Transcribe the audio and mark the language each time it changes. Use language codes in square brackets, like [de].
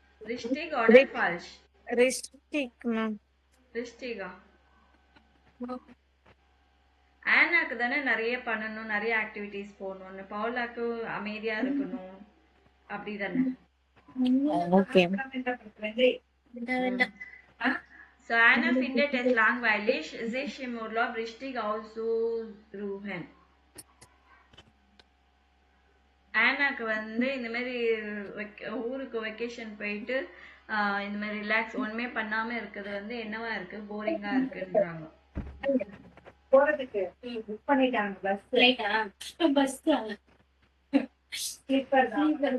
[de] Richtig oder falsch? Richtig, ma'am. Richtiga. [ta] ஆனாக்கு தானே நிறைய பண்ணணும், நிறைய ஆக்டிவிட்டிஸ் போகணும்னு, பவுலாக்கு அமைதியா இருக்கணும், அப்படிதானே? [en] Okay. [de] So Anna findet es langweilig, sich im Urlaub richtig auszuruhen. [ta] ஆனாக்கு வந்து இந்த மாதிரி ஊருக்கு வெக்கேஷன் போயிட்டு இந்த மாதிரி ரிலாக்ஸ் ஒண்ணுமே பண்ணாம இருக்கிறது வந்து என்னவா இருக்கு, போரிங்கா இருக்குன்றாங்க. போறதுக்கு புக் பண்ணிட்டாங்க பஸ் ஸ்லீப்பர் தான்.